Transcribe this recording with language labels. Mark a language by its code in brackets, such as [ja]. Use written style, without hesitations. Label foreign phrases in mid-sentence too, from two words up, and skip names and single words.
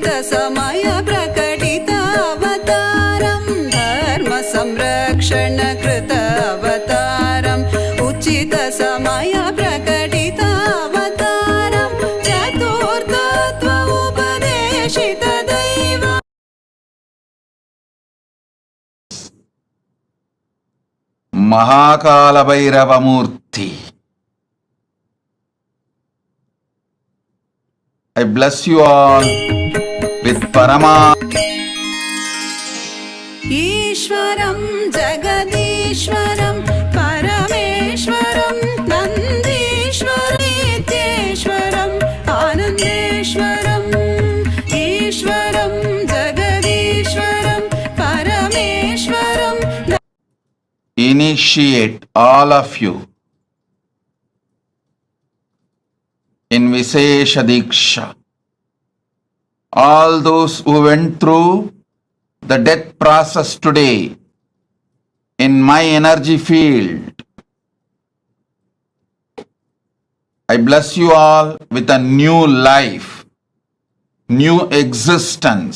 [sa] समय प्रकटित अवतारम् धर्म संरक्षण कृत अवतारम् उचित समय प्रकटित अवतारम् चतुर्थत्व उपदेशित दैव महाकालभैरव मूर्ति [en] I bless you all with Parama. [sa] ईश्वरम् जगदीश्वरम् परमेश्वरम् नन्दीश्वरम् नित्येश्वरम् आनन्देश्वरम् ईश्वरम् जगदीश्वरम् परमेश्वरम्. [en] Initiate all of you in [sa] विशेष दीक्षा. [en] All those who went through the death process today in my energy field, I bless you all with a new life, new existence.